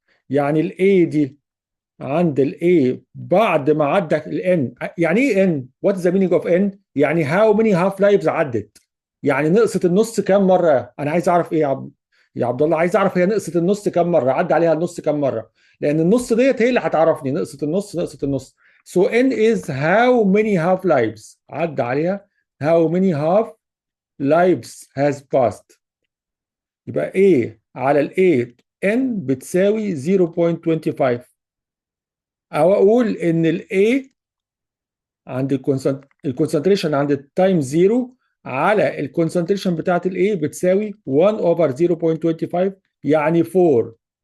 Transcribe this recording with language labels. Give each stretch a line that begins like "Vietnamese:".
Arabic: يعني ال A دي عند ال A بعد ما عدى ال N. يعني ايه N؟
English: What is the meaning of N؟
Arabic: يعني
English: how many half lives
Arabic: عدت؟ يعني نقصت النص كام مرة؟ أنا عايز أعرف إيه يا عبد الله؟ عايز أعرف هي نقصت النص كام مرة؟ عدى عليها النص كام مرة؟ لأن النص ديت هي اللي هتعرفني نقصت النص نقصت النص.
English: So N is how many half lives
Arabic: عدى عليها.
English: How many half lives has passed.
Arabic: يبقى A على ال A N بتساوي 0.25. او اقول ان الاي عند الكونسنتريشن عند التايم 0 على الكونسنتريشن بتاعت الاي بتساوي 1 اوفر 0.25 يعني 4.